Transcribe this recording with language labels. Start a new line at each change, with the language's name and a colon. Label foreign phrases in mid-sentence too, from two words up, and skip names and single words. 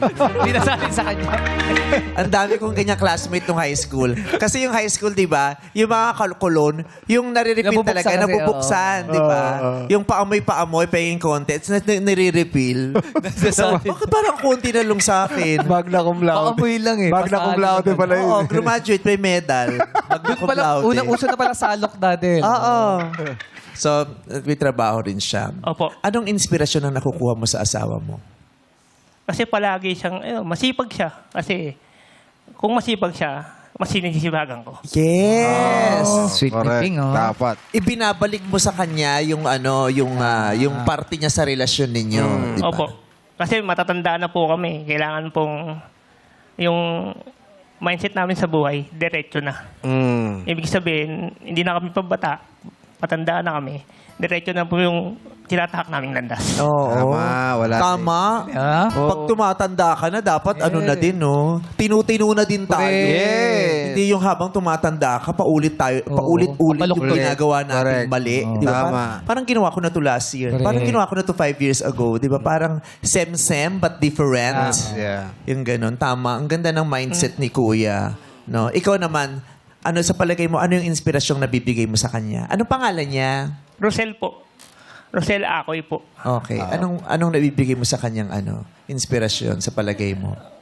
Filipino: Hindi nasabi sa kanya. Ang dami kong ganyan classmate nung
English: high school.
Filipino: Kasi yung
English: high school,
Filipino: di ba, yung mga kalkulon, yung nare-refill Nabubuksan talaga, kasi, nabubuksan, di ba? Yung paamoy-paamoy,
English: paying contents,
Filipino: na nire-refill. Bakit parang konti na lang sa akin?
Latin: Magna cum laude.
Filipino: Paamoy lang eh.
Latin: Magna cum
Filipino: Pasalo
Latin: laude
Filipino: lang. pala yun. Oo, graduate, may medal.
Latin: Magna cum
Filipino: Pala,
Latin: laude.
Filipino: uso na pala salok dati. Oo. So, may trabaho rin siya. Opo. Anong inspirasyon ang nakukuha mo sa asawa mo? Kasi palagi siyang, masipag siya. Kasi kung masipag siya, mas sinisibagan ko. Yes! Sweet Correct. thing, oh. Dapat. Ibinabalik mo sa kanya yung yung parte niya sa relasyon ninyo, di ba? Opo. Kasi matatanda na po kami. Kailangan pong yung mindset namin sa buhay, diretso na. Ibig sabihin, hindi na kami pabata. Matanda na kami. Diretso na po yung tinatahak naming landas. Oo. Tama, wala. Tama. Ah? Pag tumatanda ka na, dapat ano na din, no? Tinutino na din tayo. Yes. Hindi yung habang tumatanda ka, paulit-ulit yung Papaluktot. ginagawa natin Correct. mali. Oo. Di ba? Tama. Parang ginawa ko na to
English: last year.
Filipino: Correct. Parang ginawa ko na to
English: 5 years ago.
Filipino: Di ba? Parang
English: same but different.
Filipino: Yeah. Yung ganun. Tama. Ang ganda ng mindset ni Kuya. No? Ikaw naman, ano sa palagay mo, ano yung inspirasyong nabibigay mo sa kanya? Anong pangalan niya? Rosel po. Rosel Acoy po. Okay. Anong nabibigay mo sa kanyang inspirasyon sa palagay mo?